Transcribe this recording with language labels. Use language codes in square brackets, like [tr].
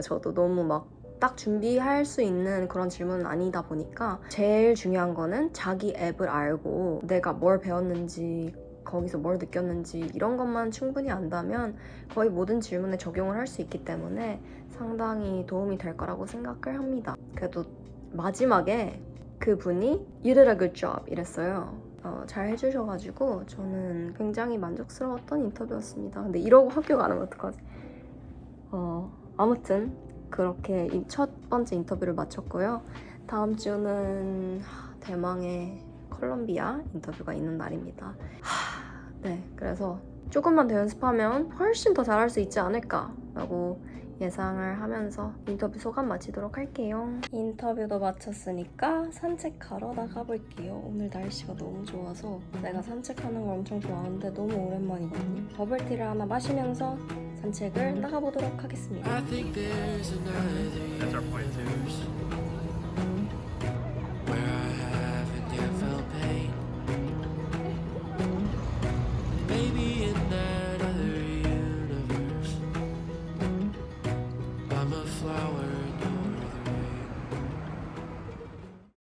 [ko] 저도 너무 막 딱 준비할 수 있는 그런 질문은 아니다 보니까 제일 중요한 거는 자기 앱을 알고 내가 뭘 배웠는지 거기서 뭘 느꼈는지 이런 것만 충분히 안다면 거의 모든 질문에 적용을 할 수 있기 때문에 상당히 도움이 될 거라고 생각을 합니다. 그래도 마지막에 그분이 [en] You did a good job [ko] 이랬어요. 잘 해주셔가지고 저는 굉장히 만족스러웠던 인터뷰였습니다. 근데 이러고 합격 안 하면 어떡하지? 아무튼 그렇게 첫 번째 인터뷰를 마쳤고요. 다음 주는 대망의 콜롬비아 인터뷰가 있는 날입니다. 네, 그래서 조금만 더 연습하면 훨씬 더 잘할 수 있지 않을까라고 예상을 하면서 인터뷰 소감 마치도록 할게요. 인터뷰도 마쳤으니까 산책하러 나가볼게요. 오늘 날씨가 너무 좋아서 내가 산책하는 걸 엄청 좋아하는데 너무 오랜만이거든요. 버블티를 하나 마시면서 산책을 나가보도록 하겠습니다. [en] I think there's another universe where I haven't yet felt pain. Maybe in that other universe, I'm a flower and you're the rain.